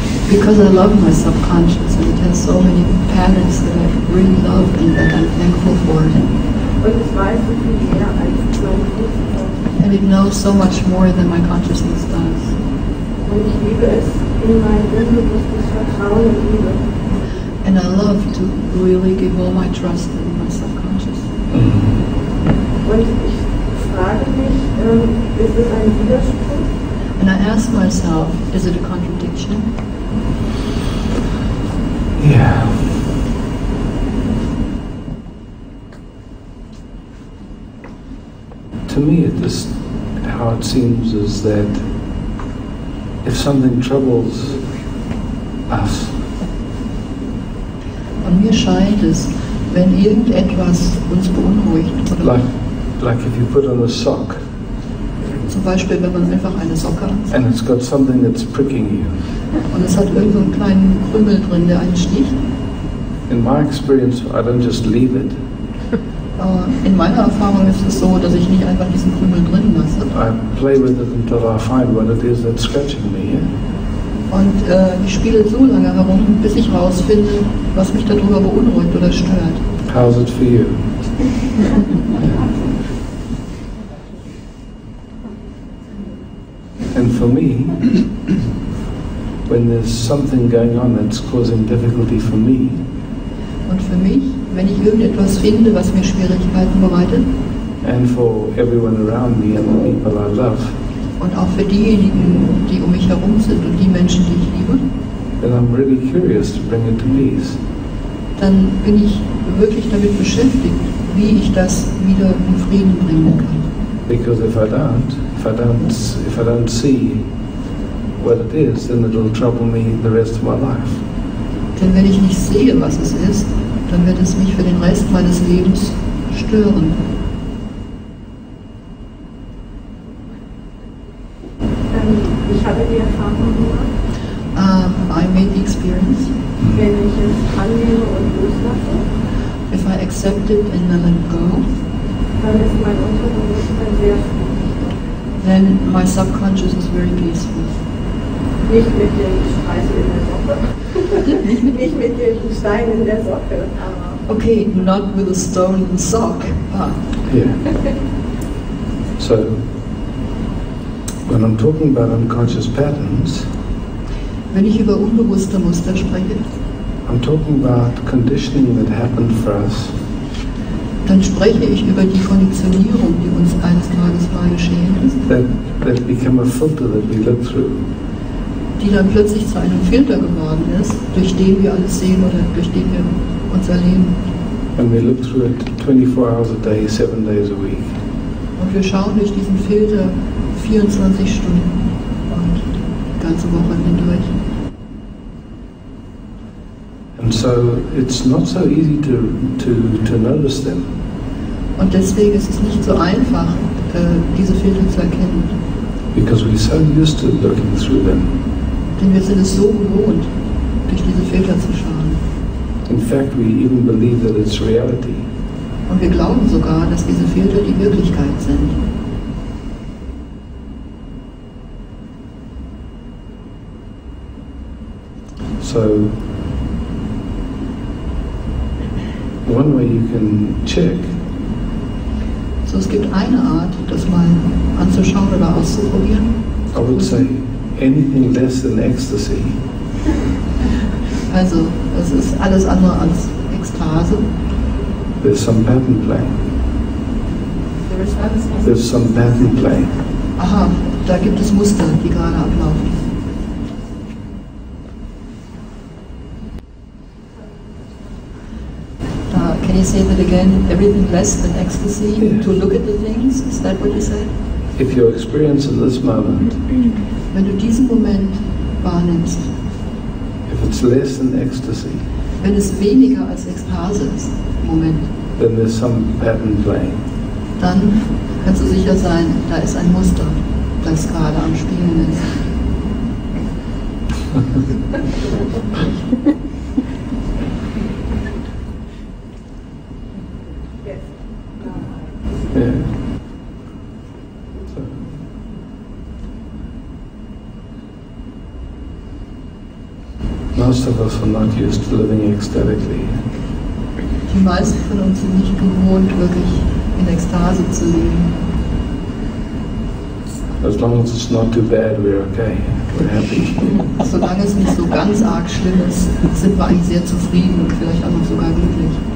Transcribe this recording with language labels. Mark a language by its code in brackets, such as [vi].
[en] Because I love my subconscious and it has so many patterns that I really love and that I'm thankful for. [de] Und es weiß so viel mehr als mein Bewusstsein. [en] And it knows so much more than my consciousness does. [de] Und ich liebe es, in mein unbewusstes Vertrauen und Liebe. [en] And I love to really give all my trust in my subconscious. [de] Und ich frage mich, ist es ein Widerspruch? [en] And I ask myself, is it a contradiction? Yeah. To me, how it seems is that if something troubles us, [de] Und mir scheint es, wenn irgendetwas uns beunruhigt, oder [en] like if you put on a sock [de] zum Beispiel, wenn man einfach eine Socke anzieht [en] and it's got something that's pricking you. [de] und es hat irgendwo einen kleinen Krümel drin, der einen sticht. [en] In my experience, I don't just leave it. [de] In meiner Erfahrung ist es so, dass ich nicht einfach diesen Krümel drin lasse. [en] I play with it until I find what it is that's scratching me. Yeah? [de] Und ich spiele so lange herum, bis ich rausfinde, was mich darüber beunruhigt oder stört. [en] How's it for you? And for me, when there's something going on that's causing difficulty for me, [de] Und für mich, wenn ich irgendetwas finde, was mir Schwierigkeiten bereitet, [en] and for everyone around me and the people I love, [de] und auch für diejenigen, die um mich herum sind und die Menschen, die ich liebe, [en] then I'm really curious to bring it to peace. [de] dann bin ich wirklich damit beschäftigt, wie ich das wieder in Frieden bringen kann. [en] Because if I don't see what it is, then it'll trouble me the rest of my life. [de] Denn wenn ich nicht sehe, was es ist, dann wird es mich für den Rest meines Lebens stören. Ich habe die Erfahrung gemacht, [en] I made the experience. [de] wenn ich es annehme und loslasse, [en] If I accept it and then let go, [de] dann ist mein Unterbewusstsein sehr friedlich. [en] then my subconscious is very peaceful. [de] Nicht mit dem Streisel in der Socke. Nicht mit dem Stein in der Socke. Aber [en] Okay, not with a stone in the sock. Yeah. So, when I'm talking about unconscious patterns, [de] Wenn ich über unbewusste Muster spreche, [en] I'm talking about conditioning that happened for us [de] dann spreche ich über die Konditionierung, die uns eines Tages mal geschehen ist, [en] that become a filter that we look through. [de] die dann plötzlich zu einem Filter geworden ist, durch den wir alles sehen oder durch den wir uns erleben. [en] And we look through it 24 hours a day, 7 days a week. [de] Und wir schauen durch diesen Filter 24 Stunden und die ganze Woche hindurch. [en] And so it's not so easy to notice them. [de] Und deswegen ist es nicht so einfach, diese Filter zu erkennen. [en] Because we're so used to looking through them. [de] Denn wir sind es so gewohnt, durch diese Filter zu schauen. [en] In fact, we even believe that it's reality. [de] Und wir glauben sogar, dass diese Filter die Wirklichkeit sind. [en] So, one way you can check [de] So, es gibt eine Art, das mal anzuschauen oder auszuprobieren. [en] I would say anything less than ecstasy [de] Also, es ist alles andere als Ekstase. [en] there's some pattern playing. There's some pattern playing. [de] Aha, da gibt es Muster, die gerade ablaufen. [en] Can you say that again? Everything less than ecstasy? Yeah. To look at the things? Is that what you said? If your experience in this moment, [de] Wenn du diesen Moment wahrnimmst, [en] if it's less than ecstasy, [de] wenn es weniger als Ekstase ist, Moment, [en] then there's some pattern playing. [de] dann kannst du sicher sein, da ist ein Muster, das gerade am Spielen ist. [en] Yeah. So. are not used to living ecstatically. [de] Die meisten von uns sind nicht gewohnt, wirklich in Ekstase zu leben. [en] As long as it's not too bad, we're okay. We're happy. [de] Solange es nicht so ganz arg schlimm ist, sind wir eigentlich sehr zufrieden und vielleicht auch noch sogar glücklich.